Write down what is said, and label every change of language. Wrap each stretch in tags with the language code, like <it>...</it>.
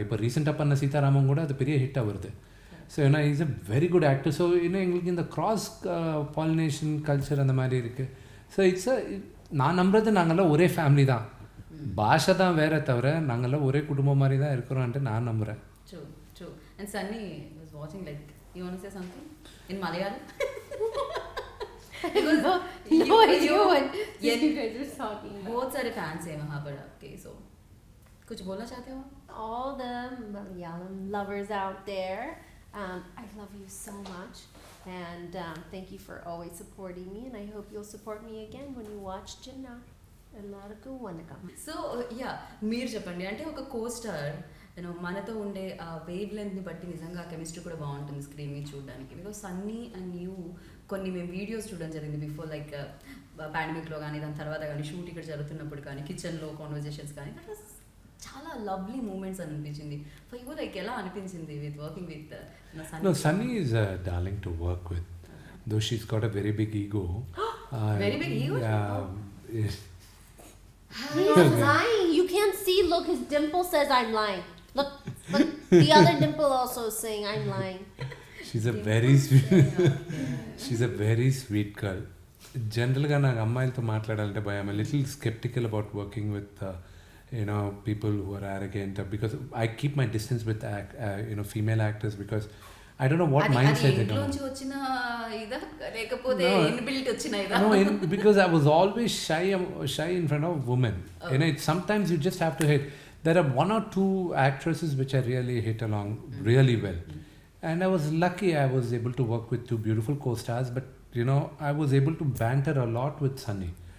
<ta>இப்போ ரீசெண்டாக பண்ண சீதாராமன் கூட அது பெரிய ஹிட்டாக வருது. ஸோ ஏன்னா</ta> <en>Is a very good actor.</en> <ta>So இன்னும் எங்களுக்கு இந்த கிராஸ் பாலினேஷன் கல்ச்சர் அந்த மாதிரி இருக்குது. ஸோ நான் நம்புறது நாங்கள்லாம் ஒரே ஃபேமிலி தான், பாஷை தான் வேற தவிர நாங்கள்லாம் ஒரே குடும்பம் மாதிரி தான் இருக்கிறோன்ட்டு நான் நம்புகிறேன்.</ta> <en>True. And Sunny was watching, like, you want to say something in Malayalam? No idea what you guys are talking about.</en> <hi>बहुत सारे fans हैं वहाँ पर आपके, so कुछ बोलना चाहते हो?</hi> <en>All the Malayalam lovers out there, I love you so much, and thank you for always supporting me, and I hope you'll support me again when you watch Jinnah.</en> <ml>ఎల్లరికూ vanakkam.</ml> <te>So yeah మీరు చెప్పండి, అంటే ఒక co-star మనతో ఉండే ఆ wave లెంత్ని బట్టి నిజంగా chemistry కూడా బాగుంటుంది స్క్రీన్ మీద చూడడానికి. బికాజ్ సన్నీ అండ్ యూ కొన్ని మేము వీడియోస్ చూడడం జరిగింది బిఫోర్, లైక్ పాండమిక్లో కానీ దాని తర్వాత కానీ షూట్ ఇక్కడ జరుగుతున్నప్పుడు కానీ కిచెన్లో కాన్వర్జేషన్స్ కానీ, దట్ వాస్ చాలా లవ్లీ మూమెంట్స్ అనిపించింది. ఫర్ యూ లైక్ ఎలా అనిపించింది with working with</te> <en>No, Sunny is a darling to work with, though she's got a very big ego. Very big ego? Yeah. He's lying. You can't see. Look, his dimple says I'm lying. Look, the other dimple also is saying I'm lying. She's a very sweet. She's a very sweet girl. Generally,</en> <te>నాకు అమ్మాయిలతో మాట్లాడాలంటే భయం.</te> <en>I'm a little skeptical about working with people who are arrogant, because I keep my distance with female actors, because I don't know what mindset they come.</en> <te>ఇంట్లోంచి వచ్చిన ఇదా లేకపోతే inbuilt వచ్చిన ఇదా?</te> <en>No, because I was always shy in front of women. Sometimes you just have to hit. There are one or two actresses which I really hit along really well. And I was lucky I was able to work with two beautiful co-stars, but I was able to banter a lot with Sunny.</en>